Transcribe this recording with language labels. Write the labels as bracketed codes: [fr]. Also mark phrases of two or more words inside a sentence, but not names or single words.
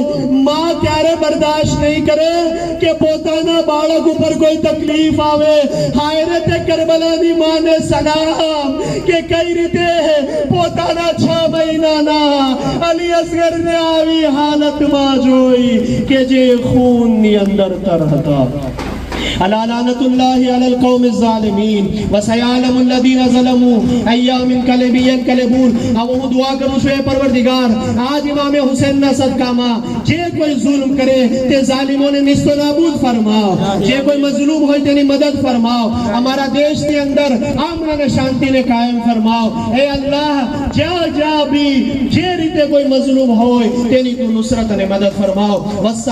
[gu] માં ક્યારે બરદાશ્ત નહીં કરે કે પોતાના બાળક ઉપર કોઈ તકલીફ આવે. હાય રે તે કરબલાની માને સલામ કે કઈ રીતે પોતાના 6 મહિનાના અલી અસગરને આવી હાલતમાં જોઈ કે જે ખૂનની અંદર તરહતા. [ar] ألا لعنة الله على القوم الظالمين وسيعلم الذين ظلموا أي منقلب ينقلبون. [gu] अब હું દુઆ કરું છું, એ પરવરદિગાર, આજ ઇમામે હુસૈનના સદકામાં જે કોઈ જુલ્મ કરે તે ઝાલિમોને નિસ્તો નાબૂદ ફરમાવ, જે કોઈ મઝલૂમ હોય તેની મદદ ફરમાવ, અમારા દેશની અંદર અમન અને શાંતિને કાયમ ફરમાવ. એ અલ્લાહ, જ્યાં જ્યાં બી જે રીતે કોઈ મઝલૂમ હોય તેની તું નુસરત અને મદદ ફરમાવ.